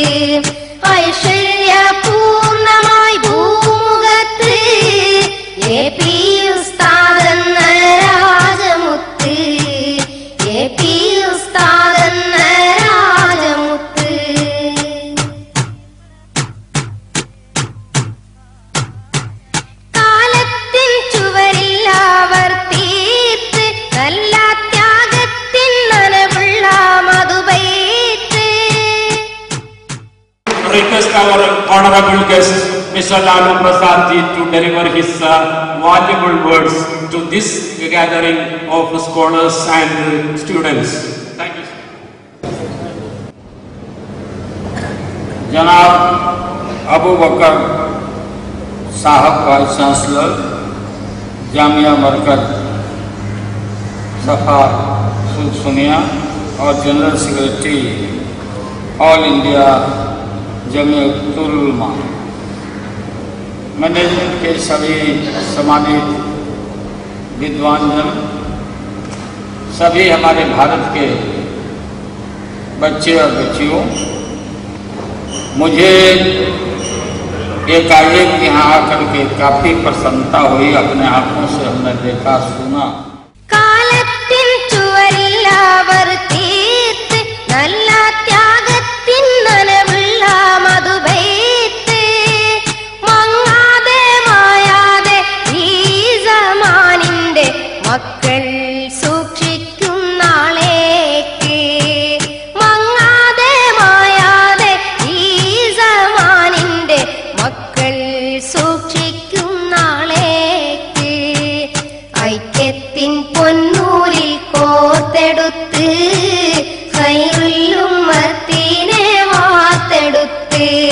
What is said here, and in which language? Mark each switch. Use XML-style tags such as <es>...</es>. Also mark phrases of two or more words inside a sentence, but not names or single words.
<ml>ഐശ്വര്യപൂർണമായി ഭൂമുഖത്ത് എ പി ഉസ്താദെന്ന രാജമുത്ത് എ പി ഉസ്താദെന്ന രാജമുത്ത് കാലത്തിൻ ചുവരിൽ അവർ തീർത്ത് നല്ല ത്യാഗത്തിൻ നനവുള്ള മധുബൈത്ത്.</ml> <en>Request our honorable guest Mr. Lalu Prasad ji to deliver his valuable words to this gathering of scholars and students. Thank you. Janab Abu Bakr Sahab, Vice Chancellor, Jamia Markaz Safa</en> <hi>Sud Sunia, और</hi> <en>General Secretary All India</en> <hi>जमीयतुल उलमा, मैनेजमेंट के सभी सम्मानित विद्वानजन, सभी हमारे भारत के बच्चे और बच्चियों, मुझे एकाएक यहाँ आकर के काफी प्रसन्नता हुई। अपने आंखों से हमने देखा सुना।</hi> <ml>കാലത്തിൻ ചുവരിൽ അവർ തീർത്ത് നല്ല ത്യാഗത്തിൻ നനവുള്ള മധുബൈത്ത് മങ്ങാതെ മായാതെ ഈ സമാനിന്റെ മക്കൾ സൂക്ഷിക്കും നാളേക്ക് മങ്ങാതെ മായാതെ ഈ സമാനിന്റെ മക്കൾ സൂക്ഷിക്കും നാളേക്ക് ഐക്യത്തിൻ പൊന്നൂലിൽ കോർത്തെടുത്ത് ഖൈറുൽ ഉമ്മത്തിനെ വാർത്തെടുത്ത്</ml>